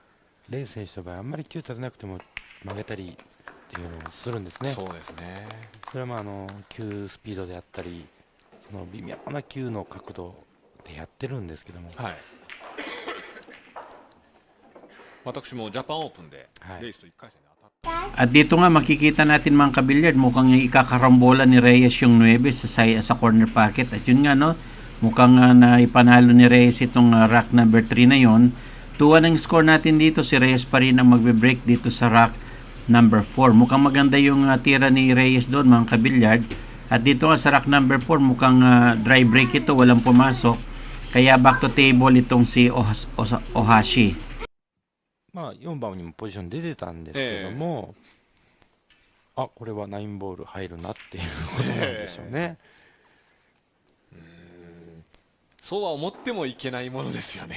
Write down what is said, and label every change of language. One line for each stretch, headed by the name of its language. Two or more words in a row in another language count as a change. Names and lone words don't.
Japanese: レイ選手の場合あんまり球立てなくても曲げたりっていうのをするんですね。そうですね。それは球スピードであったり、その微妙な球の角度でやってるんですけども、はい、私もジャパンオープンでレイスと1回戦で当たった。
Filipino: At dito nga makikita natin, mga kabilyard, mukhang ikakarambola ni Reyes yung 9 sa
English: corner pocket.
Filipino: At yun nga, no, mukhang naipanalo ni Reyes itong
English: rack number 3
Filipino: na yon. 2-1 ang score natin dito. Si Reyes pa rin ang magbe-break dito sa
English: rack number 4.
Filipino: Mukhang maganda yung tira ni Reyes doon, mga kabilyard. At dito nga sa
English: rack number 4,
Filipino: mukhang
English: dry break
Filipino: ito, walang pumasok. Kaya
English: back to table
Filipino: itong si Ohashi.
Japanese: まあ4番にもポジション出てたんですけども、あ、これは9ボール入るなっていうことなんでしょうね。そうは思ってもいけないものですよね。